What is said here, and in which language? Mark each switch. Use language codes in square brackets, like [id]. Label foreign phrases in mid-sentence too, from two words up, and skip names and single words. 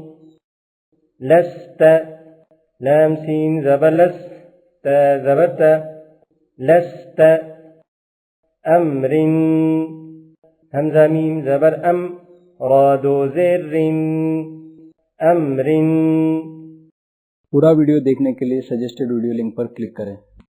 [ur] لست، لام سین زبر لس، تا زبر تا، لست۔ امر، حمزہ میم زبر ام، را دو زیر امر۔ پورا ویڈیو دیکھنے کے لیے سجیسٹڈ ویڈیو لنک پر کلک کریں۔